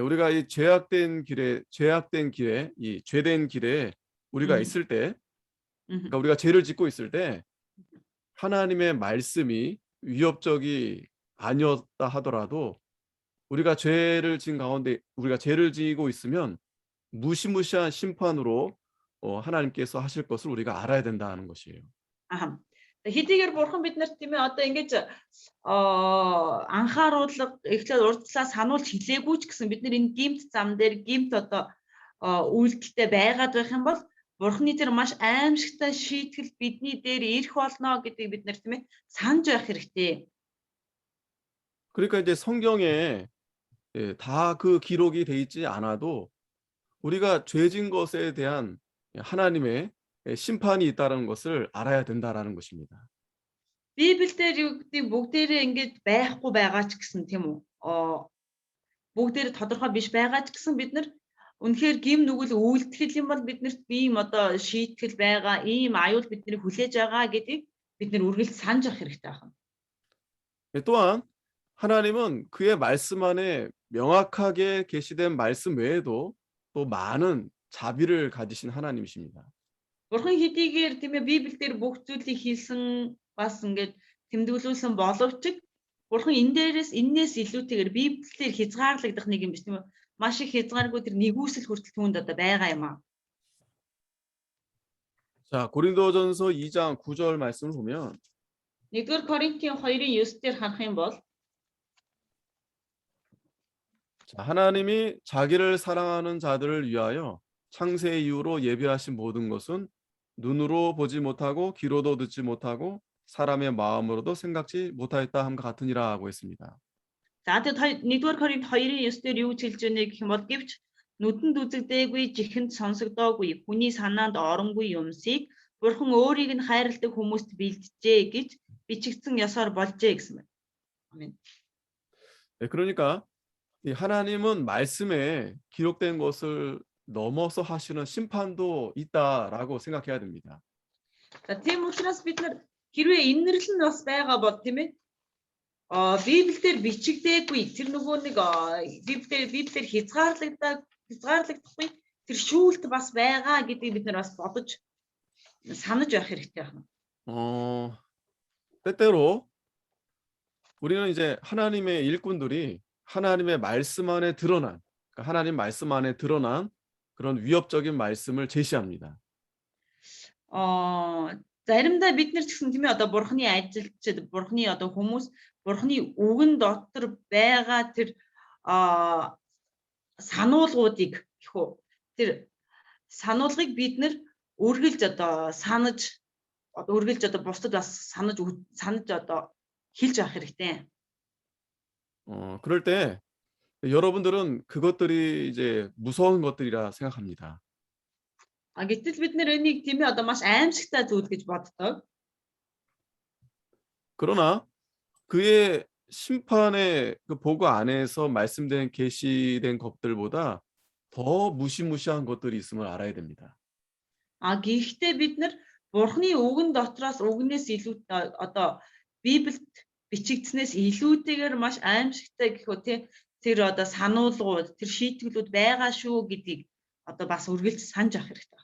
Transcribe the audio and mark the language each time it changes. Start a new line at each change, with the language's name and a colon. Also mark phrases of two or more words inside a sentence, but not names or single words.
Korean: 우리가 이 죄된 길에 이 죄된 길에 우리가 있을 때, 그러니까 우리가 죄를 짓고 있을 때 하나님의 말씀이 위협적이 아니었다 하더라도 우리가 죄를 지은 가운데 우리가 죄를 지고 있으면 무시무시한 심판으로 하나님께서 하실 것을 우리가 알아야 된다는 것이에요. 아하.
Mongolian: Хэдийгээр Бурхан биднэрт тийм ээ одоо ингэж анхааруулга эхлээд урдчлаа сануулж хэлээгүй ч гэсэн бид нар энэ гимт зам дээр гимт одоо үйлдэлтэй байгаад байх юм бол Бурханы тэр маш аимшигтай шийтгэл бидний дээр ирэх болно гэдгийг бид нар тийм ээ санаж байх хэрэгтэй.
Korean: 그러니까 이제 성경에 다 그 기록이 돼 있지 않아도 우리가 죄진 것에 대한 하나님의 심판이 있다는 것을 알아야 된다라는 것입니다.
Mongolian: Библиэлд юу гэдэг бүгдээрээ ингэж байхгүй байгаа ч гэсэн тийм үү? Бүгдээрээ тодорхой биш байгаа ч гэсэн бид нар үнэхээр гим нүгэл үйлдэл юм бол биднэрт ийм одоо шийтгэл байгаа, ийм аюул бидний хүлээж байгаа гэдгийг бид нар үргэлж санаж авах хэрэгтэй байна.
Korean: 또한 하나님은 그의 말씀 안에 명확하게 계시된 말씀 외에도 또 많은 자비를 가지신 하나님이십니다.
Mongolian: Бурхан хэдийгээр тийм ээ Библиэлд бүх зүйлийг хэлсэн бас ингэж тэмдэглүүлсэн боловч Бурхан энээс илүүтэйгээр Библиэлд хязгаарлагдах нэг юм биш тийм үү? Маш их хязгааргүй тэр нэгүсэл хүртэл түүнд одоо байгаа юм аа.
Korean: 자, 고린도전서 2장 9절 말씀을 보면
Mongolian: 1-р Коринтын 2-ын 9 дээр харах юм бол
Korean: 자, 하나님이 자기를 사랑하는 자들을 위하여 창세 이후로 예비하신 모든 것은 눈으로 보지 못하고 귀로도 듣지 못하고 사람의 마음으로도 생각지 못하였다 함과 같으니라 하고 했습니다.
Mongolian: За тэгээд 1-р Коринт 2-ын 9 дээр юу хэлж байна гэх юм бол гэвч нүдэнд үзэгдээгүй чихэнд сонсогдоогүй хүний санаанд оронгүй юмсыг Бурхан өөрийг нь хайрладаг хүмүүст бэлджээ гэж бичигдсэн ёсоор болжээ гэсэн байна.
Korean: 아멘. 네, 그러니까 이 하나님은 말씀에 기록된 것을 넘어서 하시는 심판도 있다라고 생각해야 됩니다.
Mongolian: За тийм учраас бид нар хэрвээ инэрлэл нь бас байгаа бол тийм ээ Библиэлд бичигдээгүй тэр нөгөө нэг Библиэлд хязгаарлагдахгүй тэр шүүлт бас байгаа гэдгийг бид нар бас бодож санаж байх хэрэгтэй байна.
Korean: 때때로 우리는 이제 하나님의 일꾼들이 하나님의 말씀 안에 드러난 그러니까 하나님 말씀 안에 드러난 그런 위협적인 말씀을 제시합니다.
Mongolian: Заримдаа бид нар ч гэсэн тийм ээ одоо Бурханы ажилчид, Бурханы одоо хүмүүс, Бурханы үгэн дотор байгаа тэр сануулгуудыг гэх үү. Тэр сануулгыг бид нар үргэлж одоо санаж бусдад бас санаж одоо хэлж авах хэрэгтэй.
Korean: 그럴 때 여러분들은 그것들이 이제 무서운 것들이라 생각합니다.
Mongolian: Гэтэл бид нэр энийг тийм ээ одоо маш аимшигтай зүйл гэж боддог.
Korean: 그러나 그의 심판의 그 보고 안에서 말씀된 계시된 것들보다 더 무시무시한 것들이 있음을 알아야 됩니다.
Mongolian: Гэхдээ бид нар Бурхны үгэн дотроос үгнээс илүү одоо Библиэд бичигдснээс илүүтэйгээр маш аимшигтай гэх үү тий тэр одоо сануулгууд тэр шийтгэлүүд байгаа шүү гэдгийг одоо бас үргэлж санаж авах хэрэгтэй.